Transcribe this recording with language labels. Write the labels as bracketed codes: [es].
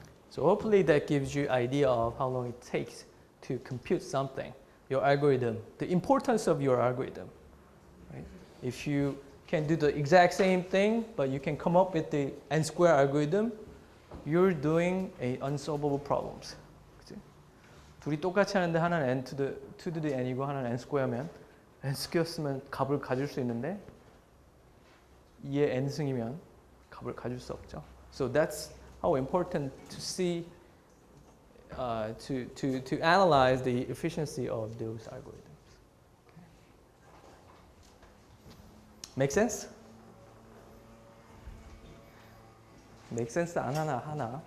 [en] So hopefully that gives you an idea of how long it takes to compute something, your algorithm, the importance of your algorithm. Right? If you can do the exact same thing, but you can come up with the n-square algorithm, you're doing a unsolvable problems. [ko] 그치? 둘이 똑같이 하는데 하나는 [en] n to the n [ko] 이고 하나는 n-square면 n-square였으면 값을 가질 수 있는데 2의 n승이면 값을 가질 수 없죠. [en] So that's how important to see, to analyze the efficiency of those algorithms. Okay. Make sense? Make sense [ko] 안 하나.